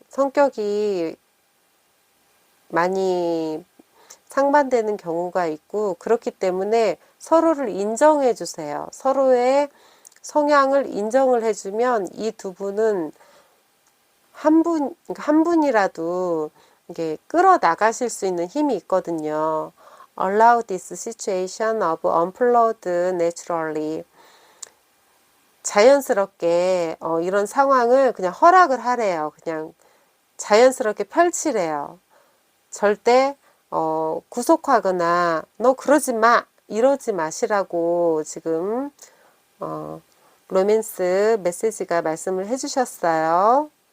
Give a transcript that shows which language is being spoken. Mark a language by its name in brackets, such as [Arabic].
[Korean] 성격이 많이 상반되는 경우가 있고 그렇기 때문에 서로를 인정해 주세요. 서로의 성향을 인정을 해주면 이 두 분은 한 분이라도 이게 끌어나가실 수 있는 힘이 있거든요. [English] Allow this situation of unfold naturally. [Korean] 자연스럽게 이런 상황을 그냥 허락을 하래요. 그냥 자연스럽게 펼치래요. 절대 구속하거나 너 그러지 마 이러지 마시라고 지금 로맨스 메시지가 말씀을 해주셨어요.